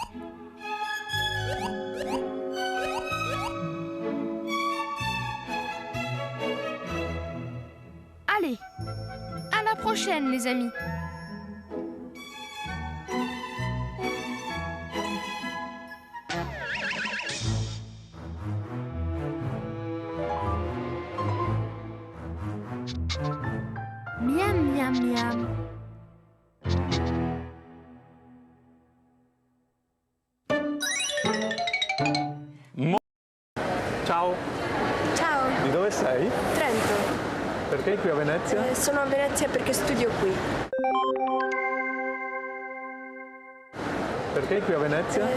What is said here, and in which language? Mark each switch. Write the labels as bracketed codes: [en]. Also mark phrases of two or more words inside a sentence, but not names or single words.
[fr] Allez, à la prochaine les amis. Miam miam miam. [it] Ciao, Ciao, di dove sei? Trento. Perché qui a Venezia? Sono a Venezia perché studio qui. Perché qui a Venezia?